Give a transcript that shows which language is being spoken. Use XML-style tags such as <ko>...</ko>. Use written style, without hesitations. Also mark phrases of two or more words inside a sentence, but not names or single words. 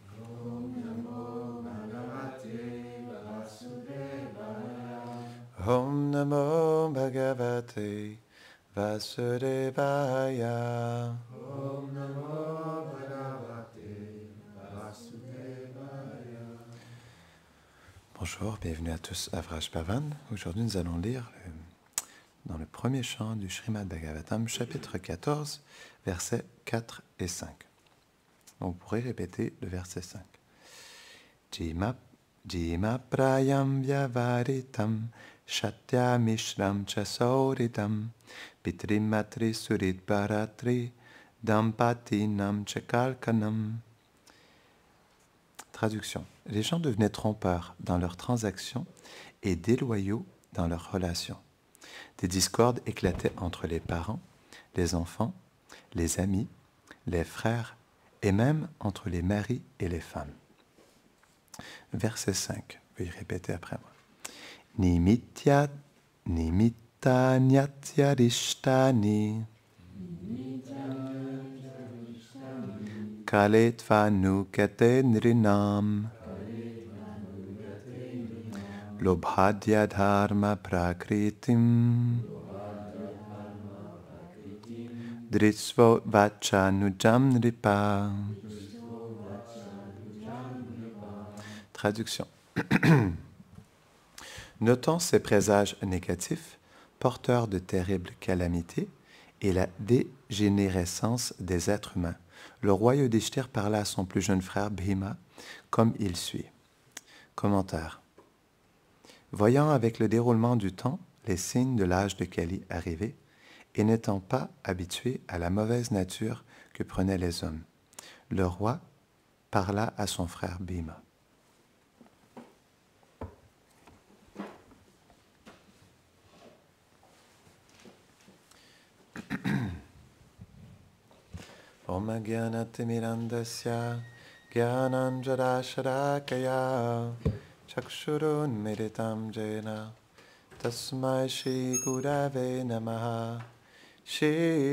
<sa>Om Namo Bhagavate Vasudevaya. Om Namo Bhagavate Vasudevaya.</sa> <fr>Bonjour, bienvenue à tous à Vraj Bhavan. Aujourd'hui, nous allons lire dans le premier chant du Srimad Bhagavatam, chapitre 14, versets 4 et 5. Donc, vous pourrez répéter le verset 5.</fr> <sa>Jima prayam vyavaritam Shatya Mishram Chasauritam Pitrim Matri Surit Bharatri Dampatinam Chakalkanam.</sa> <fr>Traduction. Les gens devenaient trompeurs dans leurs transactions et déloyaux dans leurs relations. Des discordes éclataient entre les parents, les enfants, les amis, les frères et même entre les maris et les femmes. Verset 5. Veuillez répéter après moi.</fr> <sa>Nimittanyatyarishtani Kaletvanukate nrinam Lobhadya dharma prakritim Dritsvo vachanujam nripa.</sa> <fr>Traduction. Notons ces présages négatifs, porteurs de terribles calamités, et la dégénérescence des êtres humains. Le roi Yudhishthir parla à son plus jeune frère Bhima comme il suit. Commentaire. Voyant avec le déroulement du temps les signes de l'âge de Kali arriver, et n'étant pas habitué à la mauvaise nature que prenaient les hommes, le roi parla à son frère Bhima.</fr> <sa>Om Gyanatimirandasya Gyananjarasharakaya Chakshurun Meditam Jena Tasmai Shri Gurave Namaha Shri</sa>